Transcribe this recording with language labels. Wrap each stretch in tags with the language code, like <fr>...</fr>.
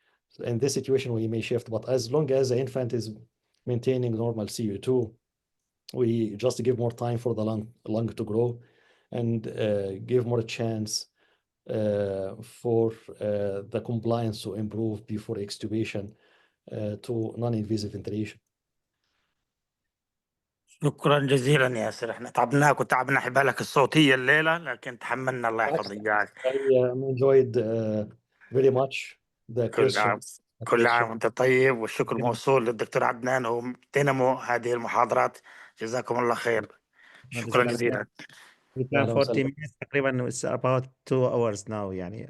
<en>So in this situation, we may shift, but as long as the infant is maintaining normal CO2, we just give more time for the lung to grow, and give more chance for the compliance to improve before extubation to non-invasive ventilation.</en> <ar>شكرا جزيلا يا ياسر، احنا تعبناك وتعبنا حبالك الصوتية الليلة، لكن تحملنا. الله يحفظك.</ar> <en>I enjoyed very much the</en> <ar>كل عام</ar> <en>questions.</en> <ar>كل عام وانت طيب، والشكر موصول للدكتور عدنان ودينامو هذه المحاضرات. جزاكم الله خير. شكرا جزيلا.</ar> <en>We plan 40 minutes</en> <ar>تقريبا.</ar> <en>It's about 2 hours now يعني.</en>